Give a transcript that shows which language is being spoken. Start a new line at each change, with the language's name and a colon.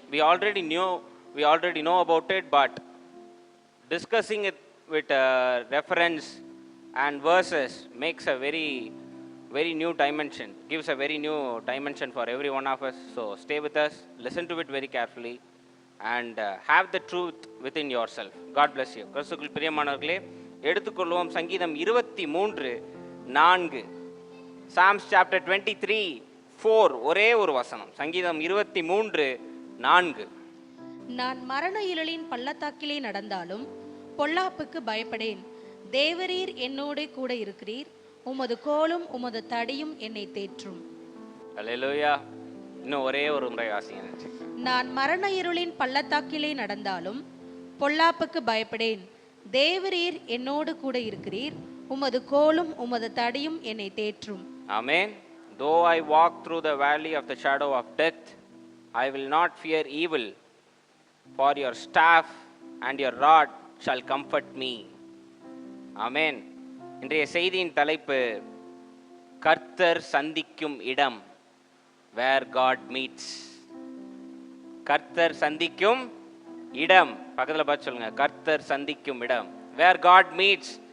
English: We already know about it, but discussing it with reference and verses makes a very new dimension. Gives a very new dimension for every one of us. So stay with us. Listen to it very carefully. And have the truth within yourself. God bless you.
Tamil: கிறிஸ்துவுக்குள் பிரியமானவர்களே, எடுத்துக்கொள்வோம் சங்கீதம் 23:4.
English: Psalms chapter 23:4.
Tamil: ஒரே ஒரு வசனம். சங்கீதம் 23:4. நான் மரண இருளின் பள்ளத்தாக்கிலே நடந்தாலும் பொல்லாப்புக்கு பயப்படேன். தேவரீர் என்னோட கூட இருக்கிறீர். உமது கோலும் உமது தடியும் என்னை தேற்றும். அல்லேலூயா. இன்னும் ஒரே ஒரு முறை வாசிங்க. நான் மரண இருளின் பள்ளத்தாக்கிலே நடந்தாலும் பொல்லாப்புக்கு பயப்படேன். தேவரீர் என்னோடு கூட இருக்கிறீர். உமது கோலும் உமது தடியும் என்னை தேற்றும். ஆமென்.
English: Though I walk through the valley of the shadow of death, I will not fear evil, for your staff and your rod shall comfort me.
Tamil: ஆமென். இன்றைய செய்தியின் தலைப்பு கர்த்தர் சந்திக்கும் இடம்,
English: where God meets.
Tamil: கர்த்தர் சந்திக்கும் இடம். பக்கத்தில் பார்த்து சொல்லுங்க, கர்த்தர் சந்திக்கும் இடம்,
English: where God meets.